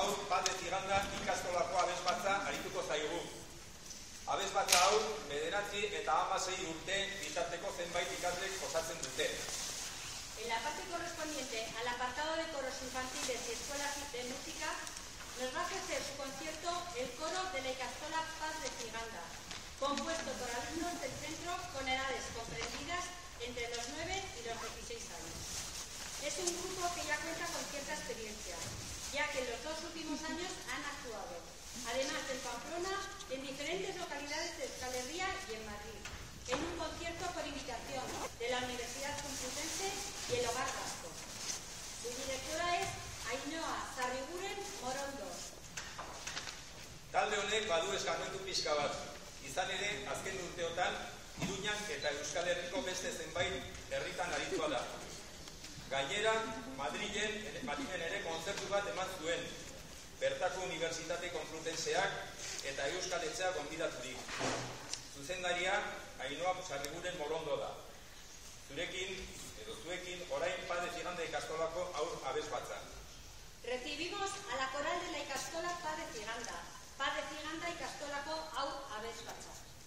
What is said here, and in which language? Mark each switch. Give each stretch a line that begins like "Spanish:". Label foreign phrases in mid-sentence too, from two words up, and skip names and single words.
Basque: Paz de Ziganda ikastolako abesbatza arituko zaigu. Abesbatza hau, 9 eta 16 urte bitarteko zenbait ikaslek osatzen dute.
Spanish: En la parte correspondiente al apartado de coros infantiles y escuelas de música, nos va a ofrecer su concierto el coro de la Ikastola Paz de Ziganda, compuesto por alumnos del centro con edades comprendidas entre los 9 y los 16 años. Es un grupo que ya cuenta con cierta experiencia, ya que en los 2 últimos años han actuado, además en Pamplona, en diferentes localidades de Euskal Herria y en Madrid, en un concierto por invitación de la Universidad Complutense y el Hogar Vasco. Su directora es Ainhoa Sarriguren Morondo.
Basque: Talde honek badu eskarmentu pixka bat. Izan ere, azken urteotan, Iruñan eta Euskal Herriko beste zenbait herritan aritua da. Gainera, Madrilen ere kontzertu bat eman zuen, bertako Unibertsitate Konplutenseak eta Euskal Etxea gonbidaturik. Zuzendaria, Ainhoa Sarriguren Morondo da. Zuekin, orain Paz de Ziganda ikastolako haur abesbatza.
Spanish: Recibimos a la coral de la Ikastola Paz de Ziganda
Basque: ikastolako haur abesbatza.